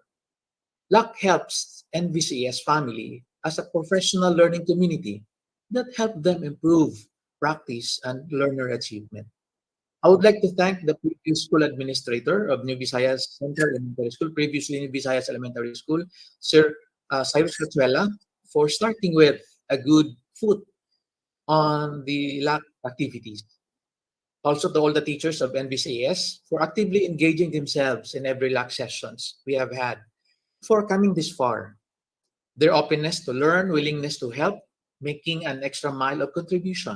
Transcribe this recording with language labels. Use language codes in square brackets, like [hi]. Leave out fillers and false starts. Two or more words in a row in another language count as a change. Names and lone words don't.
[en] LAC helps NVCS family as a professional learning community that help them improve practice, and learner achievement. I would like to thank the previous school administrator of New Visayas Central Elementary School, previously New Visayas Elementary School, Sir Cyrus Cachuela, for starting with a good foot on the LAC activities. Also to all the teachers of NVCS for actively engaging themselves in every LAC sessions we have had for coming this far. Their openness to learn, willingness to help, making an extra mile of contribution.